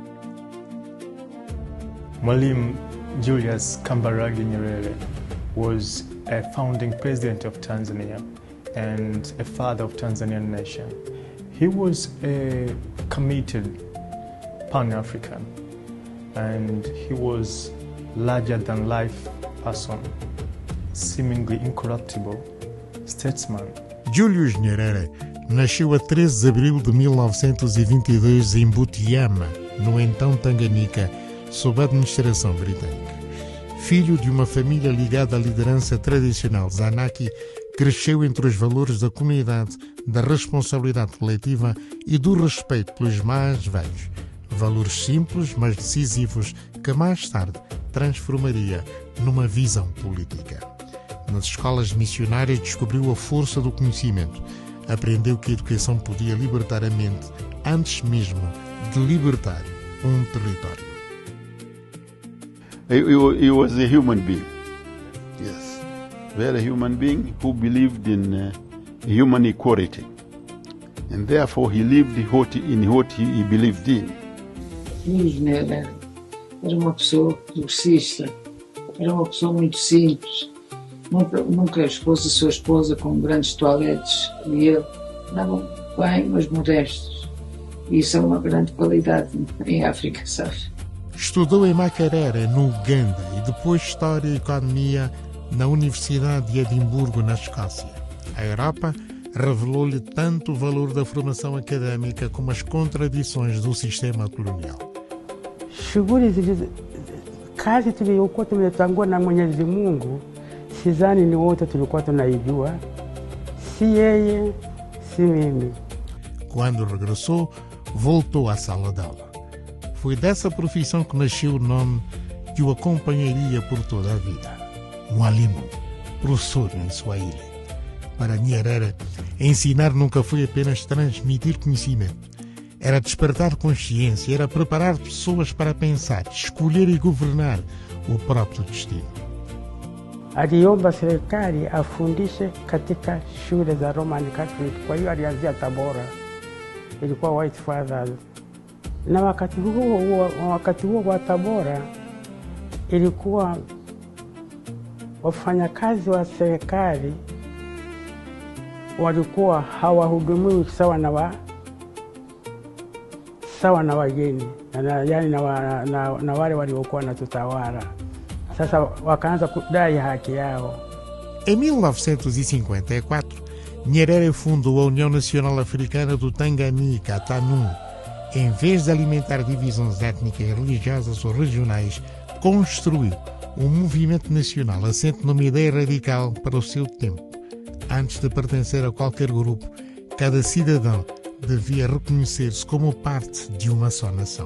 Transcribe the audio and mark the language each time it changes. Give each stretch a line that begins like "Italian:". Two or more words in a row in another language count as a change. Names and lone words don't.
English: Mwalimu Julius Kambarage Nyerere was a founding president of Tanzania and a father of Tanzanian nation. He was a committed Pan-African and he was larger-than-life person, seemingly incorruptible statesman.
Portuguese: Julius Nyerere nasceu a 13 de abril de 1922 em Butiama, no então Tanganyika, sob a administração britânica. Filho de uma família ligada à liderança tradicional Zanaki, cresceu entre os valores da comunidade, da responsabilidade coletiva e do respeito pelos mais velhos. Valores simples, mas decisivos, que mais tarde transformaria numa visão política. Nas escolas missionárias descobriu a força do conhecimento. Aprendeu que a educação podia libertar a mente antes mesmo de libertar um território.
English: He was a human being. Yes. Very human being who believed in human equality. And therefore he lived in what he believed in.
Portuguese: Nyerere era uma pessoa progressista, era uma pessoa muito simples, nunca expôs a sua esposa com grandes toaletes e ele andavam bem, mas modestos. E isso é uma grande qualidade em África, sabe? Estudou em Makerere, no Uganda, e depois História e Economia na Universidade de Edimburgo, na Escócia. A Europa revelou-lhe tanto o valor da formação académica como as contradições do sistema colonial.
Swahili: Shughuli kazi tuliyokuwa tumetangua na Mwenyezi Mungu, sidhani ni wote tulikuwa tunaijua, si yeye, si mimi.
Portuguese: Quando regressou, voltou à sala de aula. Foi dessa profissão que nasceu o nome que o acompanharia por toda a vida. Mwalimu, professor em Swahili. Para Nyerere, ensinar nunca foi apenas transmitir conhecimento. Era despertar consciência, era preparar pessoas para pensar, escolher e governar o próprio destino.
Swahili: Aliomba serikali afundishe katika shule za
English: Roman Catholic,
Swahili: kwa hiyo alianzia Tabora, ilikuwa White Fathers. Na wakati huo wa Tabora ilikuwa wafanyakazi wa serikali walikuwa hawahudumiwi sawa na wageni, yaani na wale waliokuwa na tutawala. Sasa wakaanza kudai haki yao.
Portuguese: Em 1954, Nyerere fundou a União Nacional Africana do Tanganyika, TANU. Em vez de alimentar divisões étnicas, religiosas ou regionais, construiu um movimento nacional assente numa ideia radical para o seu tempo. Antes de pertencer a qualquer grupo, cada cidadão devia reconhecer-se como parte de uma só nação.